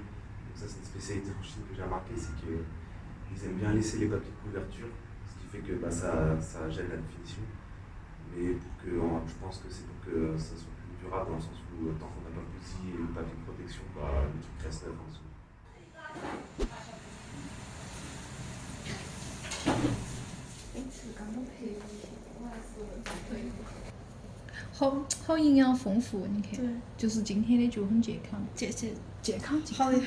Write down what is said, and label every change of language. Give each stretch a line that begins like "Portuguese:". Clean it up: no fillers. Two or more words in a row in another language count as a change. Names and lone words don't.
French: Donc ça, c'est une spécialité en Chine que j'ai remarqué, c'est qu'ils aiment bien laisser les papiers de couverture, ce qui fait que ça gêne la définition. Mais je pense que c'est pour que ça soit plus durable, dans le sens où tant qu'on n'a pas bousillé le papier de protection, le truc reste neuf en dessous.
Chinese: 好营养丰富，你看，对，就是今天的就很健康，健康，好的，